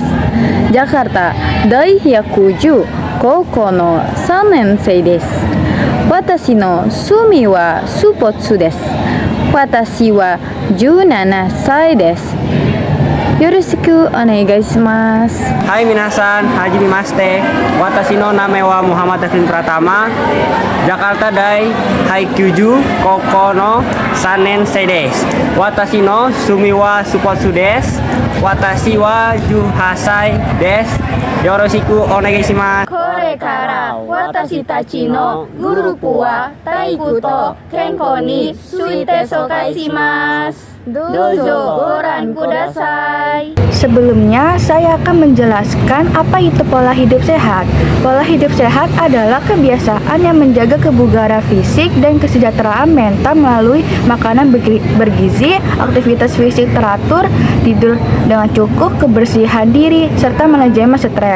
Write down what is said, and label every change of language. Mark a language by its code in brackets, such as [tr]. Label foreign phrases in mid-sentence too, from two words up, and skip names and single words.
[ja] Jakarta, Daiyakuju, 高校の 3年生です。私の趣味はスポーツです。私は17歳です。よろしくお願いします。はい、みなさん、はじめまして. Watashi no name wa Muhammad Davin Pratama. Jakarta dai Haikyuju 高校の 3 年生です。私の趣味はスポーツです。私は18歳です。よろしくお願いします。これから私たちのグループは体育と健康について紹介します。どうぞご覧ください。 [id] Sebelumnya, saya akan menjelaskan apa itu pola hidup sehat. Pola hidup sehat adalah kebiasaan yang menjaga kebugaran fisik dan kesejahteraan mental melalui makanan bergizi, aktivitas fisik teratur, tidur dengan cukup, kebersihan diri, serta manajemen stres.